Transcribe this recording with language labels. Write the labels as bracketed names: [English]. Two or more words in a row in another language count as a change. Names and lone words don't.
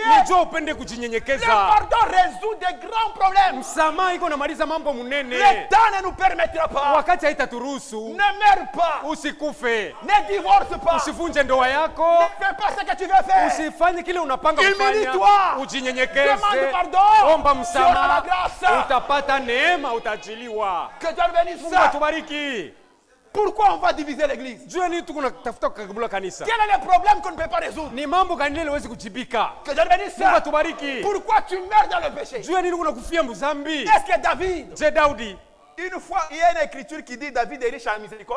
[Swahili] Ni juu upende kujinyenyekeza. [French] Le pardon résout des grands problèmes. [Swahili] Msamaha iko namaliza mambo munene. [French] Le temps ne nous permettra pas. [Swahili] Wakati haitaturuhusu. [French] Ne meurs pas. [Swahili] Usikufe. [French] Ne divorce pas. [Swahili] Usivunje ndoa yako. [French] Ne fais pas ce que tu veux faire. [Swahili] Usifanye kile unapanga kufanya. [French] Humilie-toi. [Swahili] Ujinyenyekeze. [French] Demande pardon. [Swahili] Omba msamaha. [French] la grâce. [Swahili] Utapata neema, utaachiliwa. [French] Que Dieu bénisse. [Swahili] Mungu atubariki. [French] Pourquoi on va diviser l'église? Quel est le problème qu'on ne peut pas résoudre? Que Dieu bénisse. Pourquoi tu meurs dans le péché? Est-ce que David, une fois, il y a une écriture qui dit David est riche en miséricorde.